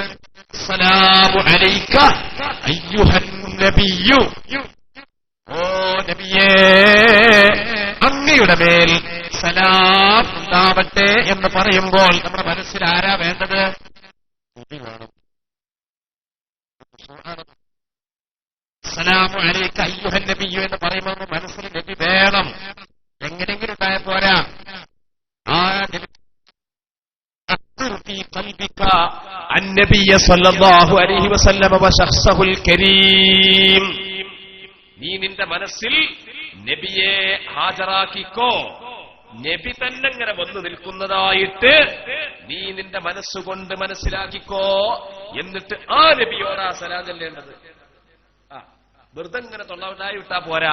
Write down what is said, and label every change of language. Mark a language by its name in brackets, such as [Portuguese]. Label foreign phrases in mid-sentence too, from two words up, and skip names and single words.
[Arabic] السلام عليك أيها النبي, [Malayalam] ഓ നബിയേ അങ്ങയുടെ മേൽ സലാം ഉണ്ടാവട്ടെ എന്ന് പറയുമ്പോൾ നമ്മുടെ മനസ്സിൽ ആരാ വേണ്ടത്? നബി വേണം. [Arabic] السلام عليك أيها النبي [Malayalam] എന്ന് പറയുമ്പോൾ മനസ്സിൽ നബി വേണം. എങ്ങനെയെങ്കിലും ഉണ്ടായ പോരാ. ആ നബി [Arabic] النبي صلى الله عليه وسلم وشخصه الكريم, [Malayalam] നീ നിന്റെ മനസ്സിൽ നബിയെ ഹാജരാക്കിക്കോ. നബി തന്നെ ഇങ്ങനെ വന്നു നിൽക്കുന്നതായിട്ട് നീ നിന്റെ മനസ്സുകൊണ്ട് മനസ്സിലാക്കിക്കോ. എന്നിട്ട് ആ നബിയോടാ സലാം ചെല്ലേണ്ടത്. വെറുതെ ഇങ്ങനെ തൊള്ളായി വിട്ടാ പോരാ.